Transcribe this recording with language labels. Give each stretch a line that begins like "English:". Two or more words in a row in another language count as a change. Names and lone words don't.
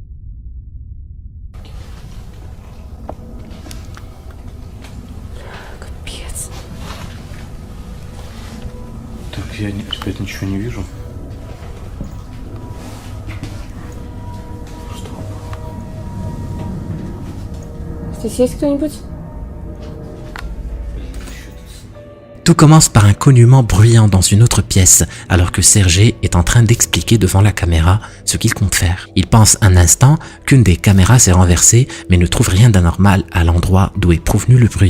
Russian: Капец. Так, я опять ничего не вижу. Здесь есть кто-нибудь?
French: Tout commence par un cognement bruyant dans une autre pièce, alors que Sergej est en train d'expliquer devant la caméra ce qu'il compte faire. Il pense un instant qu'une des caméras s'est renversée, mais ne trouve rien d'anormal à l'endroit d'où est provenu le bruit.